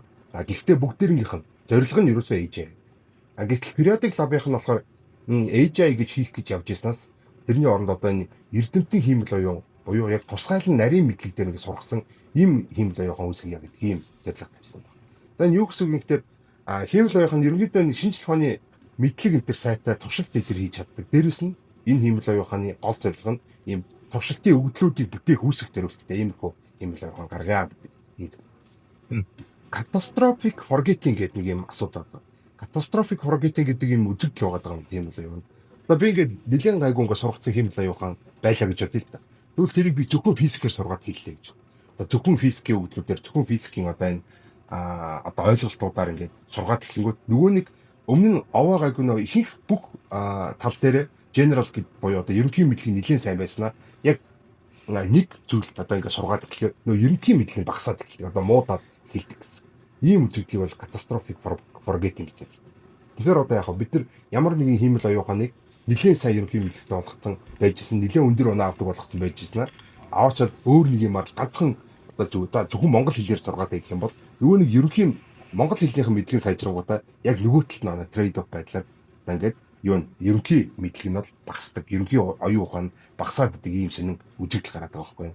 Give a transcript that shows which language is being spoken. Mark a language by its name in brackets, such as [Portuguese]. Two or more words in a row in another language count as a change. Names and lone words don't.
[Mongolian] А гэхдээ бүгдээрнийх нь зорилго нь ерөөсөө AGI. А гэтэл [English] periodic lab- [Mongolian] ийнх нь болохоор AGI гэж хийх гэж явж ирснаас тэрний оронд одоо энэ эрдэмтдийн хиймэл оюун буюу яг тусгайлан нарийн мэдлэг дээр нэг сургасан ийм хиймэл оюухан үүсгэж гэдэг ийм зорилго тавьсан байна. За энэ юу гэсэн үг юм гэхээр хиймэл оюухан ерөнхийдөө шинжлэх ухааны мэдлэг энэ төр сайтай туршилт дээр хийж чаддаг. Дээрээс нь энэ хиймэл оюуханы гол зорилго нь ийм туршилтын өгдлүүдийг бүтээх үүсэх зорилттой иймэрхүү хиймэл оюухан гаргаа гэдэг. [English] Catastrophic forgetting [Mongolian] гэдэг нэг юм асуудал байна. [English] Catastrophic forgetting [Mongolian] гэдэг юм үзэгдэл байгаа юм тийм л юм. Одоо би ингээд нэлээд гайгүй ингээд сургацсан хиймэл оюухан байлаа гэж бодъё л да. Тэгвэл тэрийг би зөвхөн физикээр сургаад хэллээ гэж. Одоо зөвхөн физикийн өгдлүүдээр зөвхөн физикийн одоо энэ одоо ойлголтуудаар ингээд сургаад эхлэнгүүт нөгөө нэг өмнө нь овоо гайгүй нөө ихэнх бүх тал дээр general гэд буюу одоо ерөнхий мэдлэг нэлээд сайн байснаа яг нэг зүйлд одоо ингээд сургаад эхлэхээр нөгөө ерөнхий мэдлэг багасаад эхлэв. Одоо муудаад хэлдэг гэсэн. Ийм үзэгдлийг бол [English] catastrophic forgetting [Mongolian] гэж ярьдаг. Тэгэхээр одоо яг бид нар ямар нэгэн хиймэл оюуханыг нэлээд сайн ерөнхий мэдлэгтэй болгоцсон байжсэн, нэлээд өндөр оноо авдаг болгоцсон байжснаа аваачаад өөр нэг юм аа ганцхан одоо зөвхөн монгол хэлээр сургаад идэх юм бол нөгөө нэг ерөнхий монгол хэлнийхэн мэдлэгийн сайжрангуудаа яг нөгөө талд нь [English] trade off [Mongolian] байдлаар ингээд юу ерөнхий мэдлэг нь бол багасдаг, ерөнхий оюун ухаан багасаад идэг ийм шинэн үзэгдэл гараад байгаа байхгүй юу.